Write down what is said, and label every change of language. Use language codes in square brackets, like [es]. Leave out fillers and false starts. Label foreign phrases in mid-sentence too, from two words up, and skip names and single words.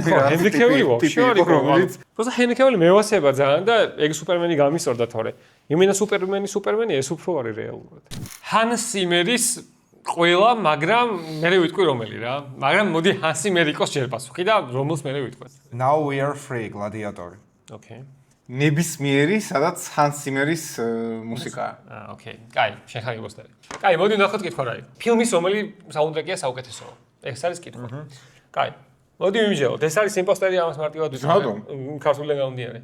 [ka] ხო, ჰენრი კევილი ვაფშე არ იყო. პროსტა ჰენრი კევილი მევასება ძალიან და ეგ სუპერმენი გამისორდა თორე. იმენა სუპერმენი ეს უფრო არის რეალურად. ჰანს სიმერის ყველა, მაგრამ მე ვიტყვი რომელი რა. მაგრამ მოდი ჰანს სიმერი იყოს ჯერ პასუხი და რომელს მე ვიტყვი. Now we are free გლადიატორი. Okay. ნებისმიერი, სადაც ჰანს სიმერის მუსიკაა. Okay. კაი, შენ ხარ იმპოსტერი. კაი, მოდი ნახოთ კითხვა რა იყო. ფილმის რომელი საუნდტრეკია საუკეთესოა? ეს არის კითხვა. კაი. მოდი ვიმჟელოთ. ეს არის იმპოსტერი ამას მარტივად რატომ? ქართულიდან გამომდინარე.